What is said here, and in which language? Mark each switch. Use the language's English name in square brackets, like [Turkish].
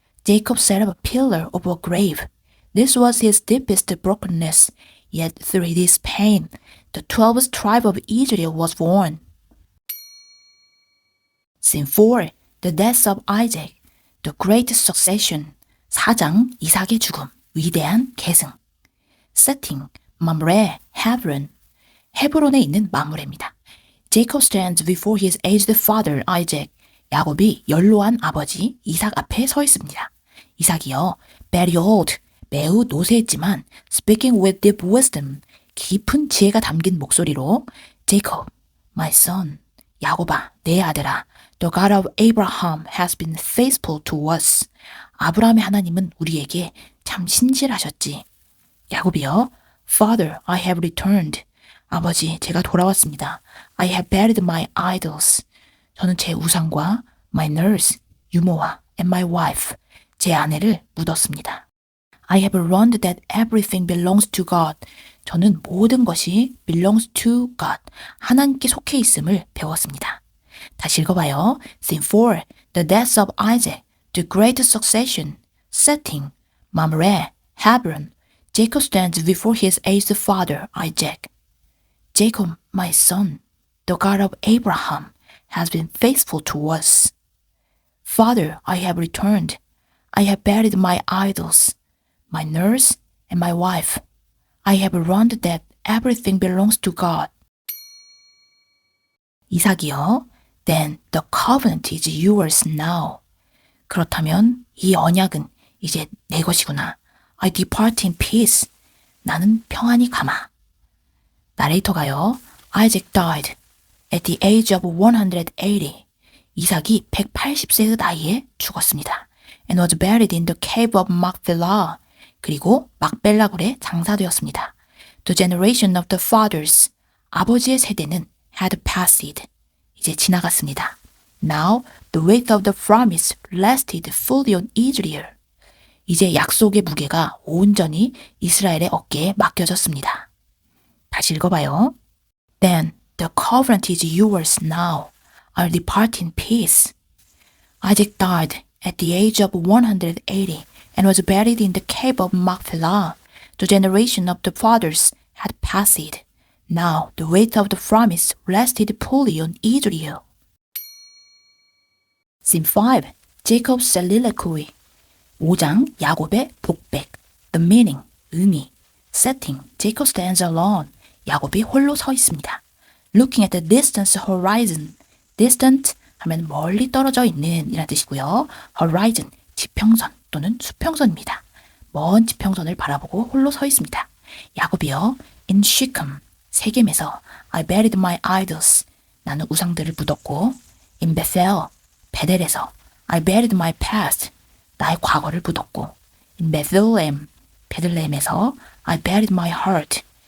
[English] Jacob set up a pillar over a grave. This was his deepest brokenness. Yet through this pain, the 12th tribe of Israel was born. Scene 4. The death of Isaac, the great succession. [Korean] 4장 이삭의 죽음, 위대한 계승. 세팅, mamre, 헤브론. 헤브론에 있는 마므레입니다. [English] Jacob stands before his aged father Isaac. [Korean] 야곱이 연로한 아버지 이삭 앞에 서 있습니다. [English] 이삭이요, very old, [Korean] 매우 노쇠했지만 [English] speaking with deep wisdom, [Korean] 깊은 지혜가 담긴 목소리로 [English] Jacob, my son, [Korean] 야곱아, 내 아들아, [English] the God of Abraham has been faithful to us. [Korean] 아브라함의 하나님은 우리에게 참 신실하셨지. 야곱이요, [English] Father, I have returned. [Korean] 아버지, 제가 돌아왔습니다. [English] I have buried my idols. [Korean] 저는 제 우상과 [English] my nurse, [Korean] 유모와 [English] and my wife, [Korean] 제 아내를 묻었습니다. [English] I have learned that everything belongs to God. [Korean] 저는 모든 것이 [English] belongs to God, [Korean] 하나님께 속해 있음을 배웠습니다. 다시 읽어봐요. [English] Scene 4, the death of Isaac, the great succession, setting, Mamre, Hebron. Jacob stands before his aged father Isaac. Jacob, my son, the God of Abraham, has been faithful to us. Father, I have returned. I have buried my idols, my nurse and my wife. I have learned that everything belongs to God. [Korean] 이삭이요, [English] then the covenant is yours now. [Korean] 그렇다면 이 언약은 이제 내 것이구나. [English] I depart in peace. [Korean] 나는 평안히 가마. 나레이터가요, [English] Isaac died at the age of 180. [Korean] 이삭이 180세의 나이에 죽었습니다. [English] And was buried in the cave of Machpelah. [Korean] 그리고 막벨라굴에 장사되었습니다. [English] The generation of the fathers. [Korean] 아버지의 세대는 [English] had passed. [Korean] 이제 지나갔습니다. [English] Now the weight of the promise rested fully on Israel. [Korean] 이제 약속의 무게가 온전히 이스라엘의 어깨에 맡겨졌습니다. 다시 읽어봐요. [English] Then the covenant is yours now. I'll depart in peace. Isaac died at the age of 180 and was buried in the cave of Machpelah. The generation of the fathers had passed. Now the weight of the promise rested fully on Israel. Scene 5. Jacob's soliloquy. [Korean] 5장 야곱의 복백. [English] The meaning, 의미. Setting, Jacob stands alone. [Korean] 야곱이 홀로 서 있습니다. [English] Looking at the distant horizon. [Korean] Distant 하면 멀리 떨어져 있는 이란 뜻이고요. Horizon, 지평선 또는 수평선입니다. 먼 지평선을 바라보고 홀로 서 있습니다. 야곱이요, [English] in Shechem, [Korean] 세겜에서 [English] I buried my idols. [Korean] 나는 우상들을 묻었고, [English] in Bethel, [Korean] 베델에서 [English] I buried my past. [Korean] 나의 과거를 묻었고, [English] in Bethlehem, [Korean] 베들레헴에서 [English] I buried my heart.